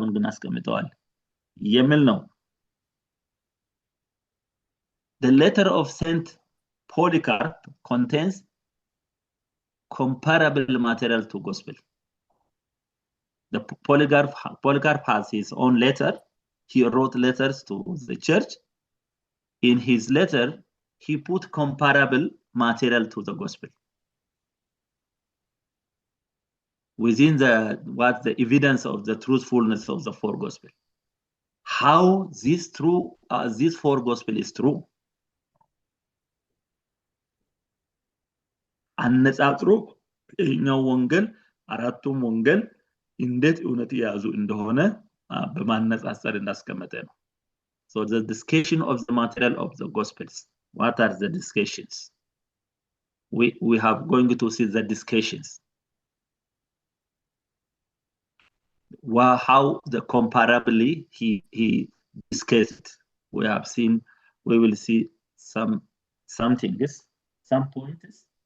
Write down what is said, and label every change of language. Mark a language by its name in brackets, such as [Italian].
[Amharic] አስቀምጠዋል የሚል ነው። [English] The letter of Saint Polycarp contains comparable material to gospel. The Polycarp has his own letter. He wrote letters to the church. In his letter, he put comparable material to the gospel. Within the evidence of the truthfulness of the four gospel. How this four gospel is true. [Amharic] አነጻጽሮ ይሄኛው ወንጌል አራቱም ወንጌል እንዴት እውነት ያዙ እንደሆነ በማነጻጸር እንዳስቀመጠ ነው። [English] So the discussion of the material of the gospels. What are the discussions? We have going to see the discussions. How the comparably he discussed. We will see some things, some points.